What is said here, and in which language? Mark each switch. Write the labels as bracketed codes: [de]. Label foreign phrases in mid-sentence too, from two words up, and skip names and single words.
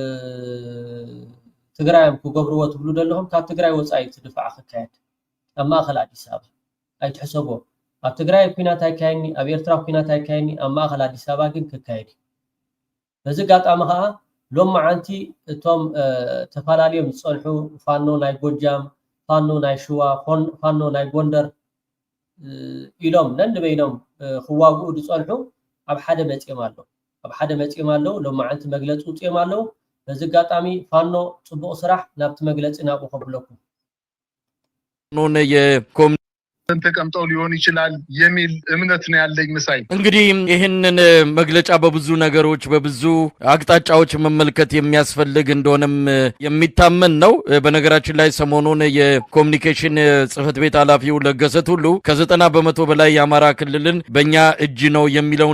[ti] ትግራይም ክገብርዎ ትብሉ ዘለኹም ካብ ትግራይ ወፃኢ ትድፋዕ ክካየድ ኣብ ማእኸል ኣዲስ ኣበባ ኣይትሕሰቦ ኣብ ትግራይ ኩናት ኣይካየድኒ ኣብ ኤርትራ ኩናት ኣይካየድኒ ኣብ ማእኸል ኣዲስ ኣበባ ግን ክካየድ በዚ ጋጣሚ ከዓ ሎም መዓንቲ እቶም ተፈላለዮም ዝፀንሑ ፋኖ ናይ ጎጃም ፋኖ ናይ ሽዋ ፋኖ ናይ ጎንደር ኢሎም ነንበይኖም ክዋግኡ ዝፀንሑ ኣብ ሓደ መፅኦም ኣሎ ሎም መዓንቲ መግለፂ ውፅኦም ኣሎ በዚ ጋጣሚ ፋኖ ጽቡቕ ስራሕ ናብቲ መግለፂ ናብኡ ከብለኩም [am] ኖነ ተቀምጠው ሊሆን ይችላል የሚል እምነት ነው ያለኝ መሳይ እንግዲህ ይሄንን መግለጫ በብዙ ነገሮች በብዙ አቅጣጫዎች መመልከት የሚያስፈልግ እንደሆነም የሚታመን ነው በነገራችን ላይ ሰሞኑን የኮሙኒኬሽን ጽህፈት ቤት ኃላፊው ለገሰት ሁሉ ከ90% በላይ የአማራ ክልልን በእኛ እጅ ነው የሚለውን